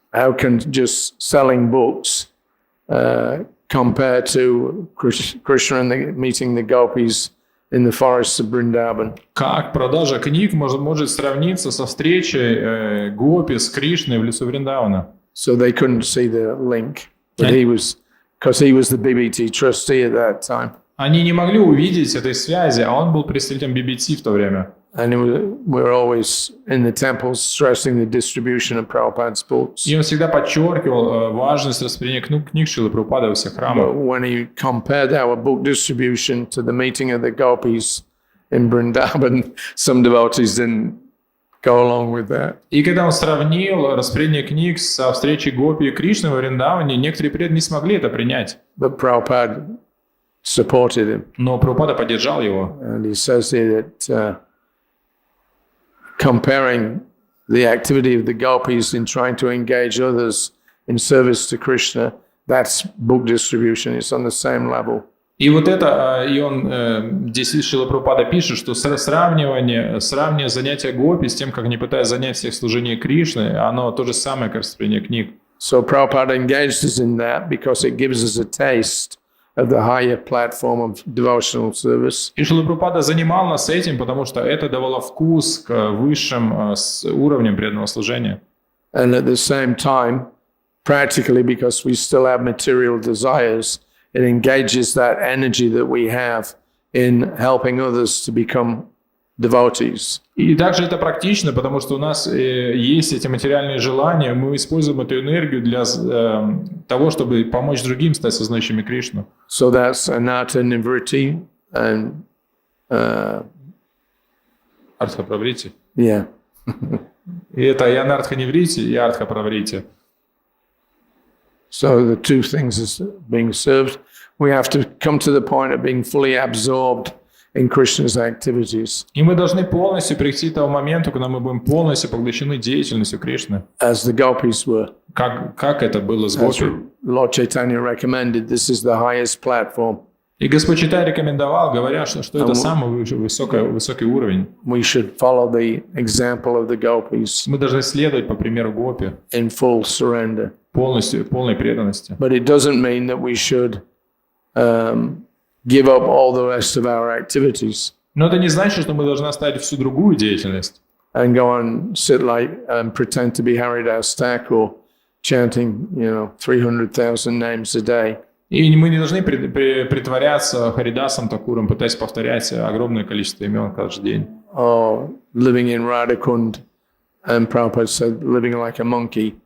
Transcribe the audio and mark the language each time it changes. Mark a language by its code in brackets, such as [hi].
[en] How can just selling books compare to Krishna and meeting the gopis in the forests of Vrindavan? [ru] Как продажа книг может сравниться со встречей гопи с Кришной в лесу Вриндавана? [en] So they couldn't see the link, but because he was the BBT trustee at that time. [ru] Они не могли увидеть этой связи, а он был представителем BBT в то время. [en] And we're always in the temples stressing the distribution of Prabhupada's books. [ru] И он всегда подчеркивал важность распространения книг Шрилы Прабхупады во всех храмах. [en] But when he compared our book distribution to the meeting of the gopis in Vrindavan, some devotees didn't go along with that. [ru] И когда он сравнил распределение книг со встречей гопи и Кришны во Вриндаване, некоторые преданные не смогли это принять. [en] But Prabhupada supported him. [ru] Но Прабхупада поддержал его. [en] And he says here that comparing the activity of the gopis in trying to engage others in service to Krishna, that's book distribution. It's on the same level. [ru] И вот это, и он здесь Шрила Прабхупада пишет, что сравнивание занятия гопи с тем, как они пытаются занять всех служение Кришны, оно то же самое, как распространение книг. [en] So Prabhupada engaged us in that because it gives us a taste of the higher platform of devotional service. [ru] И Шрила Прабхупада занимал нас этим, потому что это давало вкус к высшим уровням преданного служения. [en] And at the same time, practically because we still have material desires, it engages that energy that we have in helping others to become devotees. [ru] И также это практично, потому что у нас есть эти материальные желания, мы используем эту энергию для того, чтобы помочь другим стать сознающими Кришну. [en] So that's anata nivritti and [ru] Артха праврити. [en] yeah. [ru] И это и анартха неврити, и артха праврити. [en] So the two things is being served. We have to come to the point of being fully absorbed in Krishna's activities. [ru] И мы должны полностью прийти к тому моменту, когда мы будем полностью поглощены деятельностью Кришны. [en] As the gopis were. [ru] Как это было с [en] As [ru] гопи. [en] Lord Chaitanya recommended, this is the highest platform. [ru] И Господь Чайтанья рекомендовал, говоря, что это самый высокий уровень. [en] We should follow the example of the gopis [ru] Мы должны следовать по примеру гопи, [en] in full surrender. [ru] полной преданности. [en] But it doesn't mean that we should give up all the rest of our activities [ru] Но это не значит, что мы должны оставить всю другую деятельность. [en] and go and sit like and pretend to be Haridas Thakur chanting, 300,000 names a day. [ru] И мы не должны притворяться Харидасом Такуром, пытаясь повторять огромное количество имен каждый день. [en] or living in Radhakund, and Prabhupada said, living like a monkey.